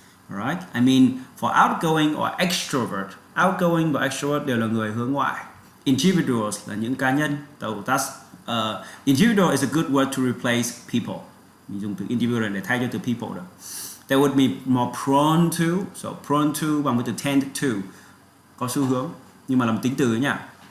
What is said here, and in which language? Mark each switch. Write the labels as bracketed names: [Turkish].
[English] Alright, I mean, for outgoing or extrovert, outgoing và extrovert [Vietnamese] đều là người hướng ngoại. Individuals là những cá nhân. [English] So that's individual is a good word to replace people. [Vietnamese] Mình dùng từ individual để thay cho từ people được. [English] They would be more prone to, [Vietnamese] so prone to bằng với từ tend to, có xu hướng, nhưng mà là một tính từ nha.